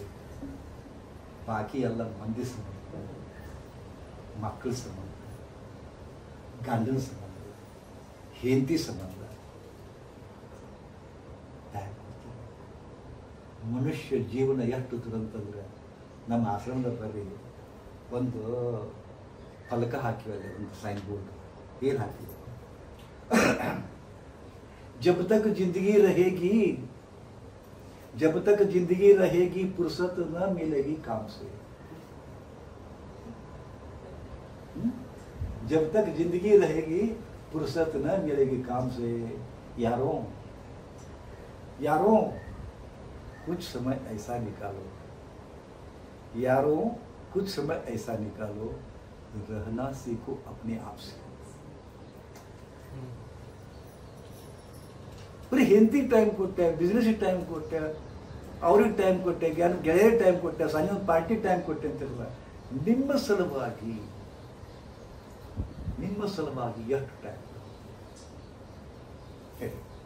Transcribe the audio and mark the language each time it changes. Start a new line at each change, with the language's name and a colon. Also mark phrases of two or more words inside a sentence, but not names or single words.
Kannada: ಬಾಕಿ ಎಲ್ಲ ಮಂದಿ ಸಂಬಂಧ, ಮಕ್ಕಳ ಸಂಬಂಧ, ಗಂಡನ ಸಂಬಂಧ, ಹೆಂಡತಿ ಸಂಬಂಧ. ಮನುಷ್ಯ ಜೀವನ ಎಷ್ಟು ದುರಂತಂದ್ರೆ, ನಮ್ಮ ಆಶ್ರಮದ ಬರೀ ಒಂದು ಫಲಕ ಹಾಕಿವಲ್ಲ, ಒಂದು
English: sign board.
Kannada: ಏನು ಹಾಕಿದೆ?
Hindi: जब तक जिंदगी रहेगी, जब तक जिंदगी रहेगी फुर्सत न मिलेगी काम से. जब तक जिंदगी रहेगी फुर्सत न मिलेगी काम से. यारों यारों कुछ समय ऐसा निकालो, यारों कुछ समय ऐसा निकालो, रहना सीखो अपने आप से.
Kannada: ಬರೀ ಹೆಂಡತಿ ಟೈಮ್ ಕೊಟ್ಟೆ, ಬಿಸ್ನೆಸ್ಗೆ ಟೈಮ್ ಕೊಟ್ಟೆ, ಅವ್ರಿಗೆ ಟೈಮ್ ಕೊಟ್ಟೆ, ಗೆಳೆಯರ ಟೈಮ್ ಕೊಟ್ಟೆ, ಸಂಜೆ ಒಂದು ಪಾರ್ಟಿ ಟೈಮ್ ಕೊಟ್ಟೆ ಅಂತಿರಲ್ಲ. ನಿಮ್ಮ ಸಲುವಾಗಿ ಎಷ್ಟು ಟೈಮ್ ಹೇಳಿ?